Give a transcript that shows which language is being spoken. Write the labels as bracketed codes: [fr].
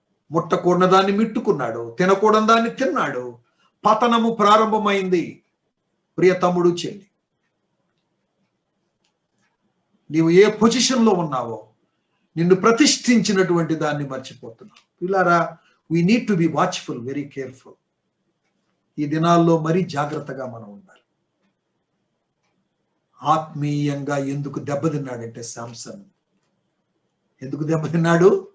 [te] ముట్టకూడని దాన్ని మిట్టుకున్నాడు, తినకూడని దాన్ని తిన్నాడు, పతనము ప్రారంభమైంది. ప్రియ తమ్ముడు, చెల్లి, నీవు ఏ పొజిషన్లో ఉన్నావో నిన్ను ప్రతిష్ఠించినటువంటి దాన్ని మర్చిపోతున్నావు. పిల్లారా, [en] we need to be watchful, very careful. [te] ఈ దినాల్లో మరీ జాగ్రత్తగా మనం ఉండాలి. ఆత్మీయంగా ఎందుకు దెబ్బతిన్నాడంటే శాంసన్ ఎందుకు దెబ్బతిన్నాడు?